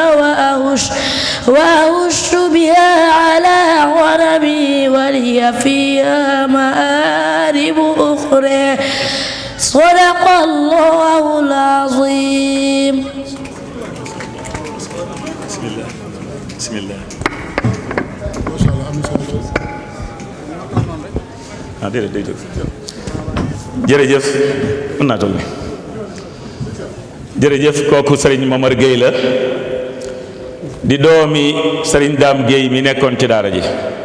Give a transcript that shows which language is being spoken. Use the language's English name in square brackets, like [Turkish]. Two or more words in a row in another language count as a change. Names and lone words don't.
[Arabic] وأهش بها على غنمي ولي فيها مآرب أخرى صدق الله العظيم. بسم الله [Wolof] jërëjëf mën naa toll jërëjëf kooku Serigne Momar Gueye la di doomi Serigne Dame Gueye mi nekkoon ci daara ji